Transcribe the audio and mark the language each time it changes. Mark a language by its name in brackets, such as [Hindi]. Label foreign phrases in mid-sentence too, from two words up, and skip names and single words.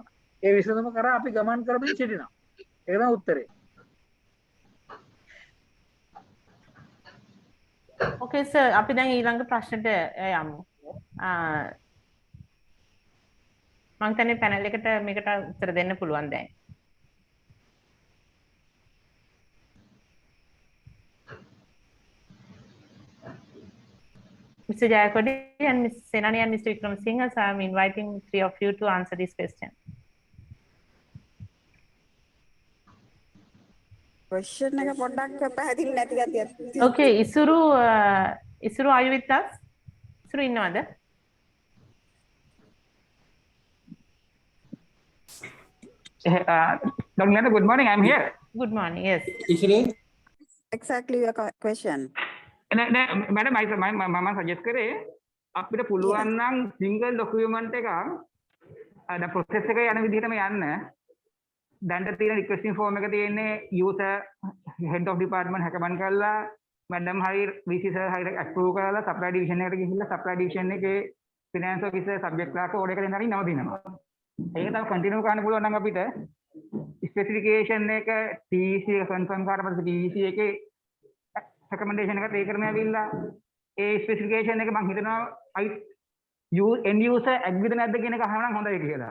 [Sinhala] ඒ විසඳුම කරා අපි ගමන් කරමින් සිටිනවා. ඒක තමයි උත්තරේ. [English] Okay sir, [Sinhala] අපි දැන් ඊළඟ ප්‍රශ්නට යමු. මම හිතන්නේ පැනල් එකට මේකට උත්තර දෙන්න පුළුවන් දැන්. [English] Mr. Jayakodi and Ms. Senani and Mr. Vikramsinghe, so I am inviting three of you to answer this question. [Sinhala] Question එක පොඩ්ඩක් පැහැදිලි නැති ගතියක්. [English] Okay, Isuru, are you with us? [Sinhala] Isuru ඉන්නවද? [English] Dr. Nata, good morning. I'm here. Good morning. Yes. Exactly your question. [Sinhala] Madam, මම suggest කරේ අපිට පුළුවන් නම් [English] single document [Sinhala] එකක් අද process එක යන විදිහටම යන්න. දැන්ට තියෙන [English] requesting form [Sinhala] එක තියෙන්නේ [English] user head of department [Sinhala] හැකමන් කරලා madam හරි [English] VC sir [Sinhala] හරි approve කරලා [English] supply division [Sinhala] එකට ගිහිල්ලා [English] supply division [Sinhala] එකේ [English] finance officer subject clerk order [Sinhala] එකෙන් හරි නවතිනවා. ඒක තමයි continue කරන්න පුළුවන් නම් අපිට specification එක TEC එක confirm කරලා පස්සේ TEC එකේ recommendation එක take කරන්න ඇවිල්ලා ඒ specification එක මම හිතනවා [English] end user agree [Sinhala] නැද්ද කියන එක අහනවා නම් හොඳයි කියලා.